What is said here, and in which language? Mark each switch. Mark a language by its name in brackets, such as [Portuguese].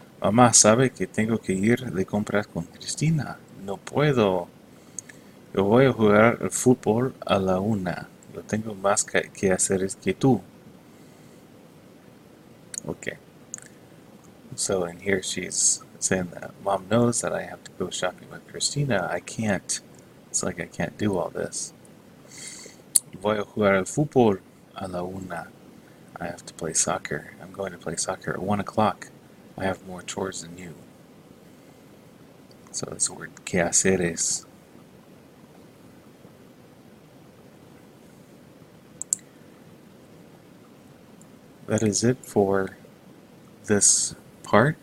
[Spanish] Mamá sabe que tengo que ir de compras con Cristina. No puedo. Yo voy a jugar al fútbol a la 1. Yo tengo más quehaceres que tú. [English] Okay. So in here she's saying that Mom knows that I have to go shopping with Christina. I can't. It's like I can't do all this. [Spanish] Voy a jugar al fútbol a la 1. [English] I have to play soccer. I'm going to play soccer at 1 o'clock. I have more chores than you. So this word quehaceres. That is it for this part.